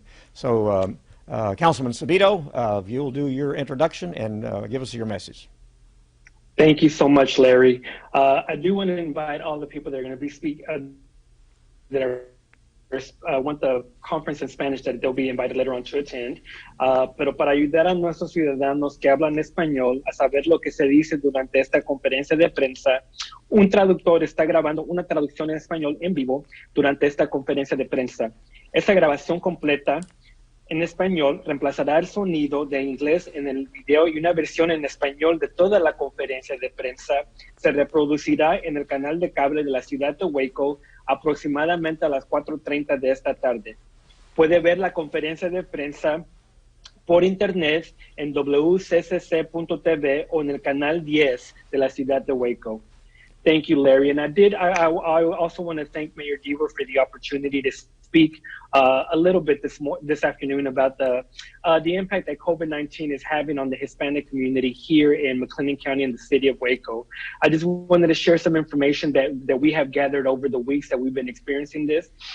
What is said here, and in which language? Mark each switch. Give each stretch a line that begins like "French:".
English: And so, Councilman Sabito, if you'll do your introduction and give us your message. Thank you so much, Larry. I do want to invite all the people that are going to be that are want the conference in Spanish that they'll be invited later on to attend.
Spanish: Pero para ayudar a nuestros ciudadanos que hablan español a saber lo que se dice durante esta conferencia de prensa, un traductor está grabando una traducción en español en vivo durante esta conferencia de prensa. Esta grabación completa en español reemplazará el sonido de inglés en el video y una versión en español de toda la conferencia de prensa se reproducirá en el canal de cable de la ciudad de Waco aproximadamente a las 4:30 de esta tarde. Puede ver la conferencia de prensa por internet en wccc.tv o en el canal 10 de la ciudad de Waco.
English: Thank you, Larry. And I also want to thank Mayor Deaver for the opportunity to speak a little bit this afternoon about the impact that COVID-19 is having on the Hispanic community here in McLennan County in the city of Waco. I just wanted to share some information that we have gathered over the weeks that we've been experiencing this.